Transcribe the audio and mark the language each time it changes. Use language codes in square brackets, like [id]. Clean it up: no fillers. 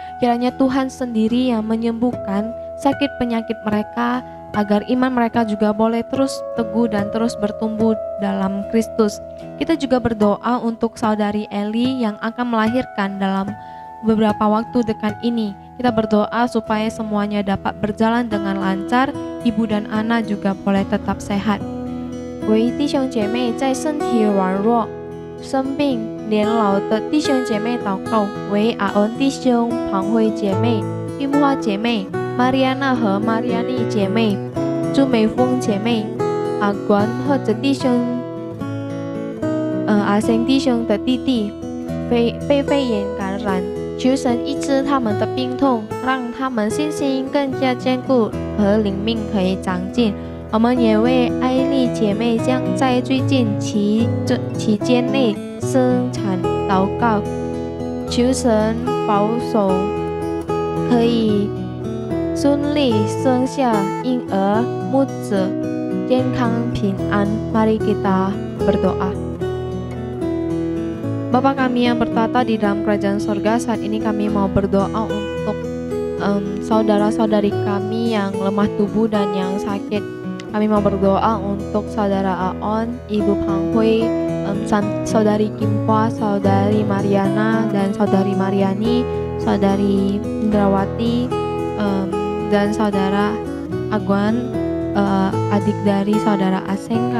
[id] Kiranya Tuhan sendiri yang menyembuhkan sakit penyakit mereka, agar iman mereka juga boleh terus teguh dan terus bertumbuh dalam Kristus. Kita juga berdoa untuk Saudari Eli yang akan melahirkan dalam beberapa waktu dekat ini. Kita berdoa supaya semuanya dapat berjalan dengan lancar, ibu dan anak juga boleh tetap sehat. [zh] 为弟兄姐妹在身体软弱、生病、年老的弟兄姐妹祷告，为阿恩弟兄、庞慧姐妹、玉木花姐妹、玛利亚娜和玛利亚妮姐妹、朱美凤姐妹、阿关或者弟兄、阿生弟兄的弟弟被肺炎感染，求神医治他们的病痛，让他们信心更加坚固和灵命可以长进。我们也为艾丽姐妹将在最近期间内生产祷告，求神保守可以顺利生下婴儿，母子健康平安。 [id] Mari kita berdoa. Bapa kami yang bertata di dalam kerajaan sorga, saat ini kami mau berdoa untuk saudara-saudari kami yang lemah tubuh dan yang sakit. Kami mau berdoa untuk Saudara Aon, Ibu Pang Hui, Saudari Kim Hwa, Saudari Mariana, dan Saudari Mariani, Saudari Indrawati, dan Saudara Agwan, adik dari Saudara Aseng.